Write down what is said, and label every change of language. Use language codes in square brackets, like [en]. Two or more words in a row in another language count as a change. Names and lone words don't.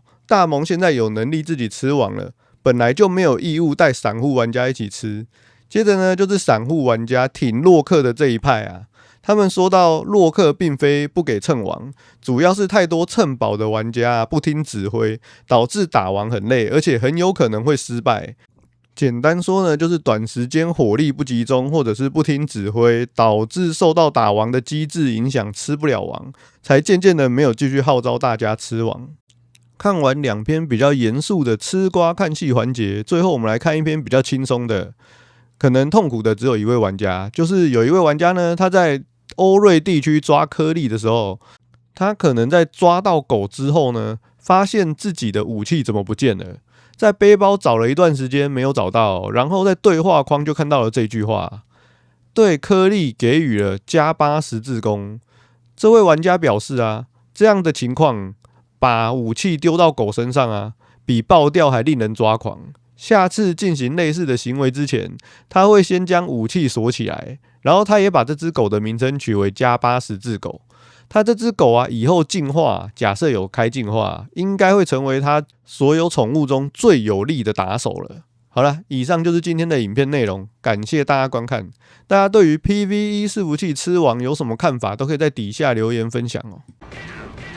[zh] 大盟現在有能力自己吃王了，本來就沒有義務帶散戶玩家一起吃。接着呢，就是散戶玩家挺洛克的這一派啊，他們說到洛克並非不給蹭王，主要是太多蹭寶的玩家不聽指揮，導致打王很累，而且很有可能會失敗。簡單說呢，就是短時間火力不集中，或者是不聽指揮，導致受到打王的機制影響，吃不了王，才漸漸的沒有繼續號召大家吃王。看完兩篇比較嚴肅的吃瓜看戲環節，最後我們來看一篇比較輕鬆的。可能痛苦的只有一位玩家，就是有一位玩家呢，他在歐瑞地區抓顆粒的時候，他可能在抓到狗之後呢，發現自己的武器怎麼不見了。在背包找了一段時間沒有找到，然後在對話框就看到了這句話：對顆粒給予了+8十字弓。這位玩家表示啊，這樣的情況把武器丟到狗身上啊，比爆掉還令人抓狂。下次進行類似的行為之前，他會先將武器鎖起來，然後他也把這隻狗的名稱取為+8十字狗。他這隻狗啊，以後進化，假設有開進化，應該會成為他所有寵物中最有力的打手了。好了，以上就是今天的影片內容，感謝大家觀看。大家對於 PVE 伺服器吃王有什麼看法，都可以在底下留言分享哦。